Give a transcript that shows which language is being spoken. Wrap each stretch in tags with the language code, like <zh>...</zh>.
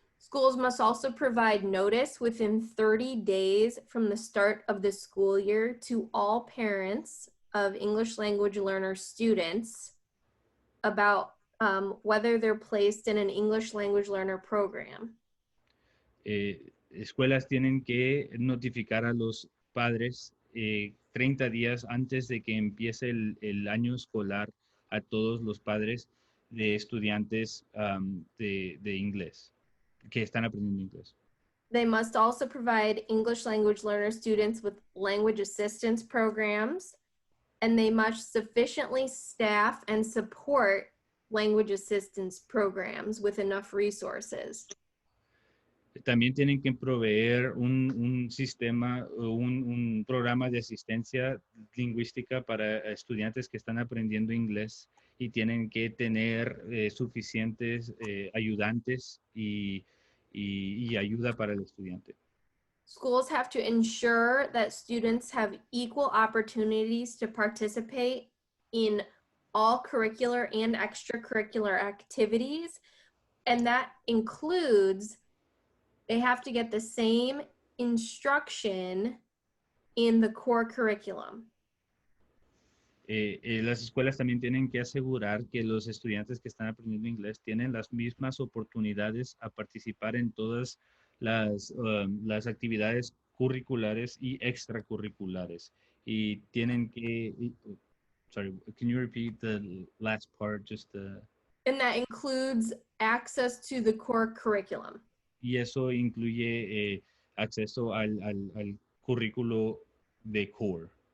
<en>Schools must also provide notice within 30 days from the start of the school year to all parents of English language learner students about whether they're placed in an English language learner program.</en> <es>Escuelas tienen que notificar a los padres 30 días antes de que empiece el año escolar a todos los padres de estudiantes de inglés que están aprendiendo inglés.</es> <en>They must also provide English language learner students with language assistance programs, and they must sufficiently staff and support language assistance programs with enough resources.</en> <es>También tienen que proveer un sistema, un programa de asistencia lingüística para estudiantes que están aprendiendo inglés y tienen que tener suficientes ayudantes y ayuda para el estudiante.</es> <en>Schools have to ensure that students have equal opportunities to participate in all curricular and extracurricular activities, and that includes they have to get the same instruction in the core curriculum.</en> <es>Las escuelas también tienen que asegurar que los estudiantes que están aprendiendo inglés tienen las mismas oportunidades a participar en todas las actividades curriculares y extracurriculares. Y tienen que,</es> <en>sorry, can you repeat the last part? And that includes access to the core curriculum.</en> <es>Y eso incluye acceso al currículo de core.</es>